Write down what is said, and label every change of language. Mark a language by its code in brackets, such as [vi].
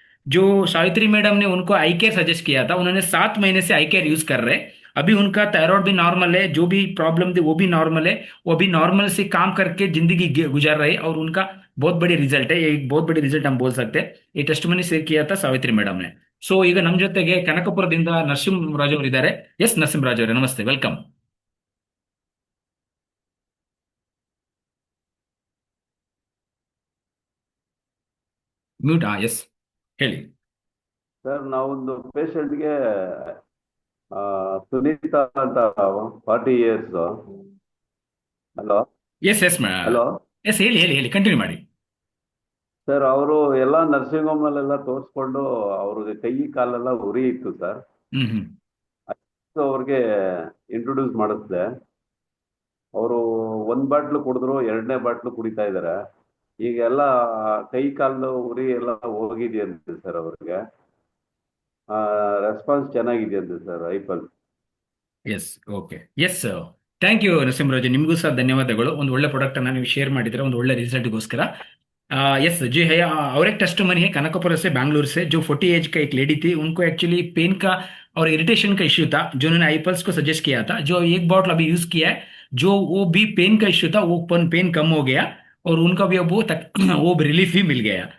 [hi] जो सावित्री मैडम ने उनको आई केयर सजेस्ट किया था, उन्होंने 7 महीने से आई केयर यूज कर रहे हैं। अभी उनका थायराइड भी नॉर्मल है, जो भी प्रॉब्लम थी वो भी नॉर्मल है, वो अभी नॉर्मल से काम करके जिंदगी गुजार रहे हैं और उनका बहुत बड़ी रिजल्ट है, ये एक बहुत बड़ी रिजल्ट हम बोल सकते हैं। ये ಟೆಸ್ಟಿಮನಿ ಶೇರ್ किया था ಸಾವಿತ್ರಿ ಮೇಡಮ್ ने। [kn] ಸೊ ಈಗ ನಮ್ಮ ಜೊತೆಗೆ ಕನಕಪುರದಿಂದ ನರಸಿಂಹರಾಜ್ ಅವರು ಇದ್ದಾರೆ। ಎಸ್ ನರಸಿಂಹರಾಜ್ ಅವರೇ, ನಮಸ್ತೆ, ವೆಲ್ಕಮ್। ಮ್ಯೂಟ್, ಎಸ್ ಹೇಳಿ ಸರ್. ನಾವೊಂದು ಪೇಷಂಟ್ಗೆ ಸುನೀತಾ ಅಂತ 40 years. Hello [en] yes yes hello [kn] S ಹೇಳಿ ಹೇಳಿ ಹೇಳಿ ಕಂಟಿನ್ಯೂ ಮಾಡಿ। ಸರ್, ಅವರು ಎಲ್ಲ ನರ್ಸಿಂಗ್ ಹೋಮಲ್ಲೆಲ್ಲ ತೋರಿಸ್ಕೊಂಡು ಅವ್ರಿಗೆ ಕೈ ಕಾಲೆಲ್ಲ ಉರಿ ಇತ್ತು ಸರ್. ಹ್ಮ್ ಹ್ಮ್ ಸೊ ಅವ್ರಿಗೆ ಇಂಟ್ರೊಡ್ಯೂಸ್ ಮಾಡಿಸ್ದೆ. ಅವರು 1 ಬಾಟ್ಲು ಕುಡಿದ್ರು, 2ನೇ ಬಾಟ್ಲು ಕುಡಿತಾ ಇದ್ದಾರೆ. ಈಗೆಲ್ಲ ಕೈ ಕಾಲು ಉರಿ ಎಲ್ಲ ಹೋಗಿದೆಯಂತೆ ಸರ್. ಅವ್ರಿಗೆ response ಚೆನ್ನಾಗಿದೆಯಂತೆ sir ಐಪಲ್. S, okay, S, thank you Narasimharaj, ನಿಮಗೂ ಸಹ ಧನ್ಯವಾದಗಳು। ಒಂದು ಒಳ್ಳೆ ಪ್ರಾಡಕ್ಟ್ ಅನ್ನ ನೀವು ಶೇರ್ ಮಾಡಿದ್ರೆ ಒಂದು ಒಳ್ಳೆ रिजल्टಗೋಸ್ಕರ। [hi] यस जी है, और एक टेस्टमनी है कनकपुर से, बैंगलोर से, जो 40 एज का एक लेडी थी, उनको एक्चुअली पेन का और इरिटेशन का इश्यू था, जो उन्होंने आईपल्स को सजेस्ट किया था। जो एक बॉटल अभी यूज किया है, जो वो भी पेन का इश्यू था, वो पेन कम हो गया और उनका भी अब वो रिलीफ भी मिल गया।